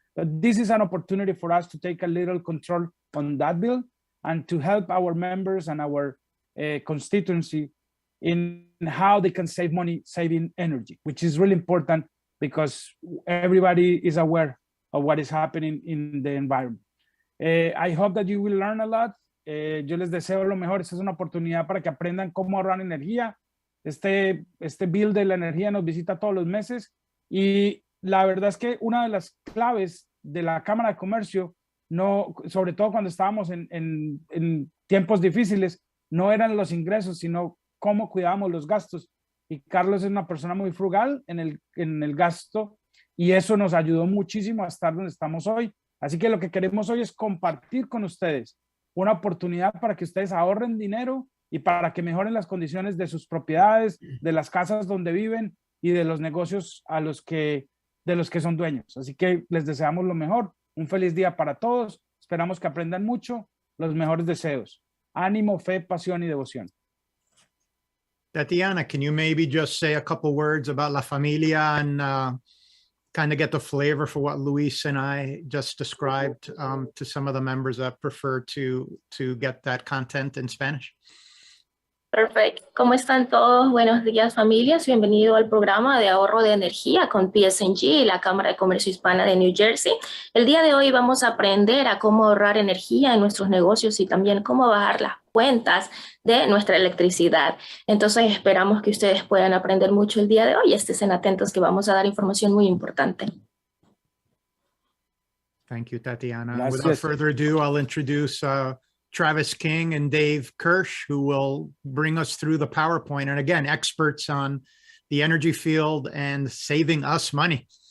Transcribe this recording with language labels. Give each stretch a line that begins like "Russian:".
English: But this is an opportunity for us to take a little control on that bill and to help our members and our constituency in how they can save money saving energy, which is really important because everybody is aware of what is happening in the environment. I hope that you will learn a lot.
Spanish: Yo les deseo lo mejor. Esta es una oportunidad para que aprendan cómo ahorrar energía. Este bill de la energía nos visita todos los meses y la verdad es que una de las claves de la Cámara de Comercio, no, sobre todo cuando estábamos en tiempos difíciles, no eran los ingresos, sino cómo cuidábamos los gastos. Y Carlos es una persona muy frugal en el gasto y eso nos ayudó muchísimo a estar donde estamos hoy. Así que lo que queremos hoy es compartir con ustedes una oportunidad para que ustedes ahorren dinero y para que mejoren las condiciones de sus propiedades, de las casas donde viven y de los negocios de los que son dueños. Así que les deseamos lo mejor. Un feliz día para todos. Esperamos que aprendan mucho. Los mejores deseos. Ánimo, fe, pasión y devoción.
English: Tatiana, can you maybe just say a couple words about La Familia and kind of get the flavor for what Luis and I just described to some of the members that prefer to get that content in Spanish?
Spanish: Perfecto. ¿Cómo están todos? Buenos días, familias. Bienvenido al programa de ahorro de energía con PSE&G y la Cámara de Comercio Hispana de New Jersey. El día de hoy vamos a aprender a cómo ahorrar energía en nuestros negocios y también cómo bajar las cuentas de nuestra electricidad. Entonces esperamos que ustedes puedan aprender mucho el día de hoy. Estén atentos que vamos a dar información muy importante.
English: Thank you, Tatiana.
Spanish: Gracias.
English: Without further ado, I'll introduce Travis King and Dave Kirsch, who will bring us through the PowerPoint. And again, experts on the energy field and saving us money.